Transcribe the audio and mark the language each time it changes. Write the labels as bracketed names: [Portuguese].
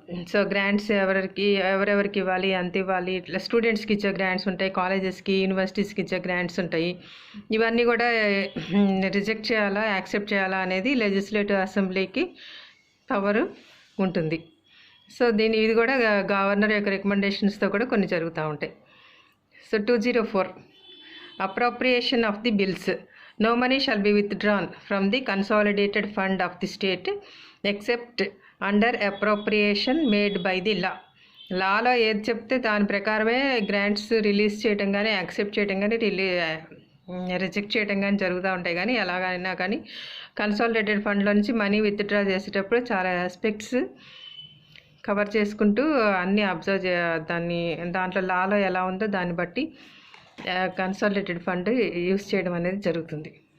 [Telugu] So grants ఎవరెవరికి ఇవ్వాలి, ఎంత ఇవ్వాలి, ఇట్లా స్టూడెంట్స్కి ఇచ్చే గ్రాంట్స్ ఉంటాయి, కాలేజెస్కి యూనివర్సిటీస్కి ఇచ్చే గ్రాంట్స్ ఉంటాయి. ఇవన్నీ కూడా రిజెక్ట్ చేయాలా యాక్సెప్ట్ చేయాలా అనేది లెజిస్లేటివ్ అసెంబ్లీకి పవర్ ఉంటుంది. సో ఇది కూడా గవర్నర్ యొక్క రికమెండేషన్స్తో కూడా కొన్ని జరుగుతూ ఉంటాయి. [English] So 204, appropriation of the bills. No money shall be withdrawn from the consolidated fund of the state except under appropriation made by the law. [Telugu] లాలో ఏది చెప్తే దాని ప్రకారమే గ్రాంట్స్ రిలీజ్ చేయటం కానీ యాక్సెప్ట్ చేయటం కానీ రిజెక్ట్ చేయటం కానీ జరుగుతూ ఉంటాయి. కానీ ఎలాగైనా కానీ కన్సాలిడేటెడ్ ఫండ్లో నుంచి మనీ విత్డ్రా చేసేటప్పుడు చాలా ఆస్పెక్ట్స్ కవర్ చేసుకుంటూ అన్నీ అబ్జర్వ్ దాంట్లో లాలో ఎలా ఉందో దాన్ని బట్టి కన్సాలిడేటెడ్ ఫండ్ యూస్ చేయడం అనేది జరుగుతుంది.